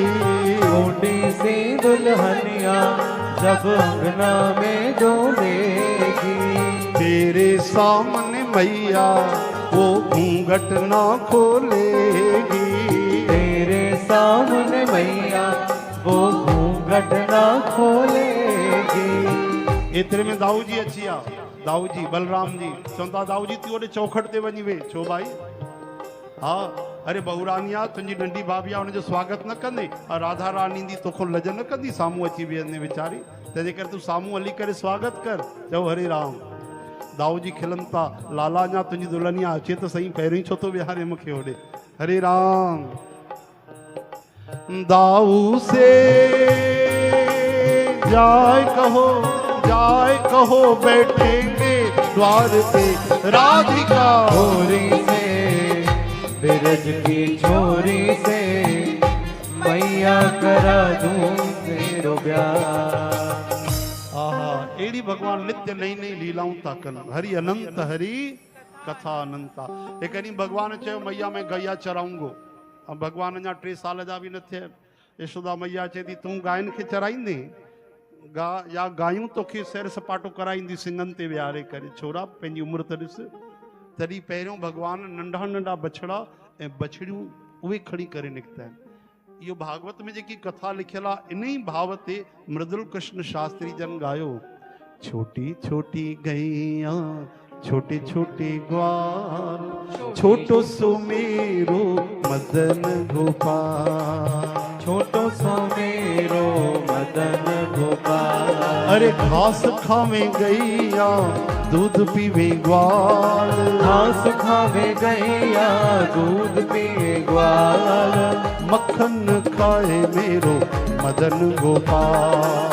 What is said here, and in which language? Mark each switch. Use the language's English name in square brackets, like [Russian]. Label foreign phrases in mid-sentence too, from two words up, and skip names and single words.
[Hindi] छोटी सी दुल्हनिया जब अंगना में डोलेगी। तेरे सामने मैया वो घूंघट ना खोलेगी। तेरे सामने मैया वो घूंघट ना खोलेगी। [Sindhi] एतिरे में दाऊ जी अची विया। दाऊ जी बलराम जी चवंदा दाऊ जी तूं ओॾे चौखट ते वञी वे। छो भाई? हा अरे बहुरानिया तुंहिंजी नंढी भाभी आहे हुनजो स्वागत न कंदे? राधा रानी दी तोखो लज न कंदी साम्हूं अची वेहंदे वीचारी? तंहिंजे करे तूं साम्हूं हली करे स्वागत कर। चओ हरे राम। दाऊ जी खिलन था लाला अञा तुंहिंजी दुल्हनिया अचे त सही, पहिरीं छो थो विहारे मूंखे होॾे? हरे राम। [Hindi] दाऊ से जाए कहो बैठेंगे द्वार पे राधिका। छोरी से बिरज की छोरी से मैया करा दूं तेरो ब्याह। [Sindhi] आहा एड़ी भगवान नित्य नई नई लीलाऊं था कनि। [Hindi] हरि अनंत हरि कथा अनंता। [Sindhi] एक ॾींहुं भगवान चयो [Hindi] मैया में गैया चराऊंगो। [Sindhi] ऐं भगवान अञा 3 साल जा बि न थिया। यशोदा मैया चए थी तूं गायनि खे चराईंदे या गायूं तोखे सैर सपाटो कराईंदी सिंगनि ते विहारे करे। छोरा पंहिंजी उमिरि त ॾिस। तॾहिं पहिरियों भगवान नंढा नंढा बछड़ा ऐं बछड़ियूं उहे खणी करे निकिता आहिनि। इहो भागवत में जेकी कथा लिखियल आहे इन ई भाव ते मृदुल कृष्ण शास्त्री जन गायो। [Hindi] छोटी छोटी गैया छोटे छोटे ग्वाल छोटो सो मेरो मदन गोपाल। छोटो सो मेरो मदन गोपाल। अरे घास खावे गैया दूध पीवे ग्वाल। घास खावे गैया दूध पीवे ग्वाल। मक्खन खाए मेरो मदन गोपाल।